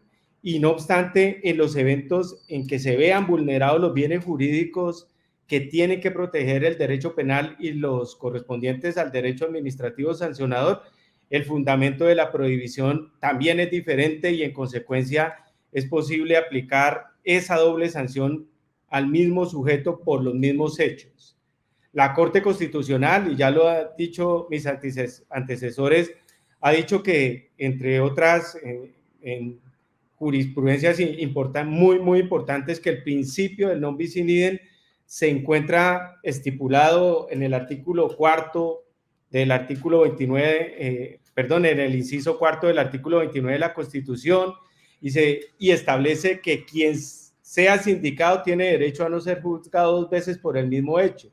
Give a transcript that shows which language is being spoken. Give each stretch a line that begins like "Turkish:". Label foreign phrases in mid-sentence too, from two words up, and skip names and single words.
Spanish: Y no obstante, en los eventos en que se vean vulnerados los bienes jurídicos que tienen que proteger el derecho penal y los correspondientes al derecho administrativo sancionador, el fundamento de la prohibición también es diferente, y en consecuencia es posible aplicar esa doble sanción al mismo sujeto por los mismos hechos. La Corte Constitucional, y ya lo han dicho mis antecesores, ha dicho que, entre otras en jurisprudencias muy importantes, que el principio del
Latin: non bis in idem
Spanish: se encuentra estipulado en el artículo 4 del artículo 29, en el inciso 4 del artículo 29 de la Constitución, y establece que quien sea sindicado tiene derecho a no ser juzgado dos veces por el mismo hecho.